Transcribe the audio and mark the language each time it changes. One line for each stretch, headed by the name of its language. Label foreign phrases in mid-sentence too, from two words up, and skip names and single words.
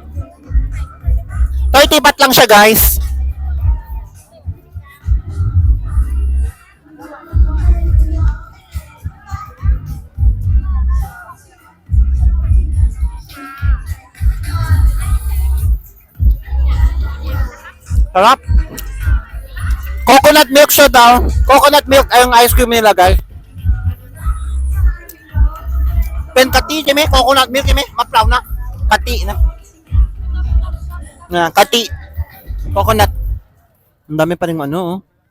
Filipino: 30 baht lang siya, guys. Sarap. Coconut milk siya daw. Coconut milk ay yung ice cream nila, guys.
Thai: เป็นกะทิ ใช่ไหม
English: coconut milk
Thai: ใช่ไหมมะพร้าวนะกะทินะกะทิ coconut
Filipino: ang dami pa rin